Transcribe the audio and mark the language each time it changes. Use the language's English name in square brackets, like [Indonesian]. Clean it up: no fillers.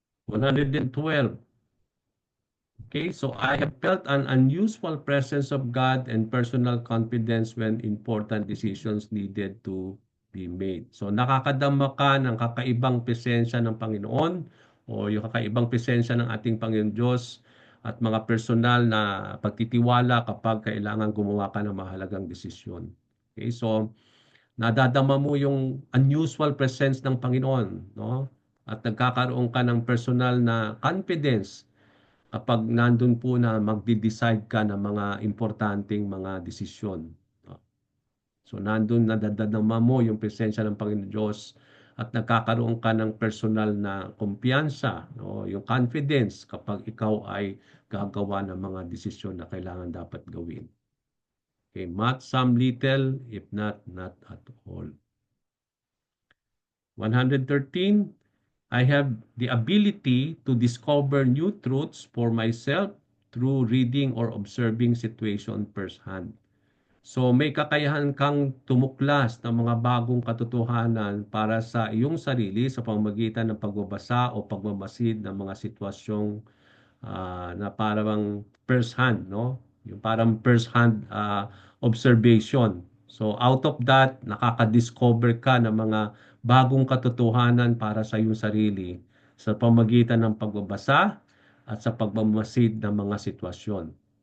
[English] 112, okay, so I have felt an unusual presence of God and personal confidence when important decisions needed to be made. [Filipino] So nakakadama ka ng kakaibang presensya ng Panginoon o yung kakaibang presensya ng ating Panginoon Diyos at mga personal na pagtitiwala kapag kailangan gumawa ka ng mahalagang desisyon. Okay, so nadadama mo yung unusual presence ng Panginoon, no? At nagkakaroon ka ng personal na confidence kapag nandun po na magde-decide ka ng mga importanteng mga desisyon. No? So nandun nadadama mo yung presensya ng Panginoon Diyos at nagkakaroon ka ng personal na kumpiyansa, no? Yung confidence kapag ikaw ay gagawa ng mga desisyon na kailangan dapat gawin. [English] Okay, not some little, if not at all. 113, I have the ability to discover new truths for myself through reading or observing situation firsthand. [Filipino] So may kakayahan kang tumuklas ng mga bagong katotohanan para sa iyong sarili sa pamamagitan ng pagbabasa o pagmamasid ng mga sitwasyong na parang first hand, no? Yung parang first hand observation. So out of that, nakaka-discover ka ng mga bagong katotohanan para sa iyong sarili sa pamagitan ng pagbabasa at sa pagmamasid ng mga sitwasyon.